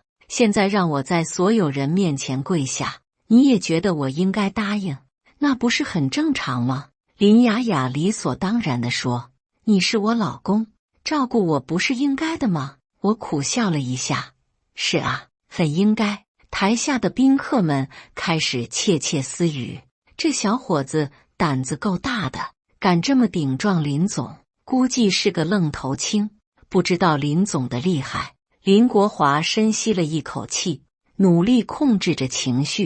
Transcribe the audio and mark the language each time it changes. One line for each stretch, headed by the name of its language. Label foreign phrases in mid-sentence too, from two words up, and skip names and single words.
Chinese: 現在讓我在所有人面前跪下，你也覺得我應該答應，那不是很正常嗎？林雅雅理所當然地說，你是我老公，照顧我不是應該的嗎？我苦笑了一下，是啊，很應該。台下的賓客們開始竊竊私語，這小伙子膽子夠大的，敢這麼頂撞林總，估計是個愣頭青，不知道林總的厲害。林國華深吸了一口氣，努力控制着情緒。